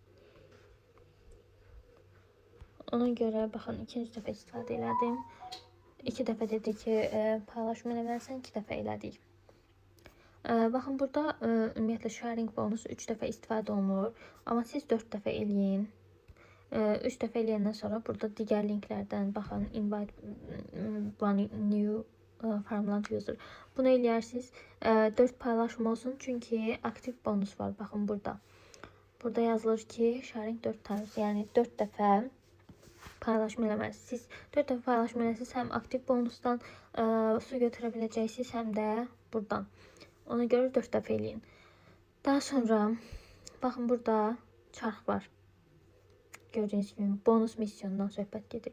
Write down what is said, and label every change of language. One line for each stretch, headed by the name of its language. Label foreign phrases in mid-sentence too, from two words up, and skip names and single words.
Azerbaijani: Ona görə baxın, ikinci dəfə istifadə elədim. 2 dəfə dedi ki, paylaşım eləməlisən, 2 dəfə elədik. Baxın, burada ümumiyyətlə sharing bonusu 3 dəfə istifadə olunur. Amma siz 4 dəfə eləyin. 3 dəfə eləyəndən sonra burada digər linklərdən baxın,
English: invite one new Farmland user.
Azerbaijani: Bunu eləyərsiniz. 4 paylaşım olsun, çünki aktiv bonus var. Baxın burada. Burada yazılır ki,
English: sharing 4 times,
Azerbaijani: yəni 4 dəfə paylaşım eləməlisiniz. Siz 4 dəfə paylaşım eləsiniz, həm aktiv bonusdan su götürə biləcəksiniz, həm də buradan. Ona görə 4 dəfə eləyin. Daha sonra, baxın burada çarx var. Gördüyünüz kimi bonus misyonundan söhbət gedir.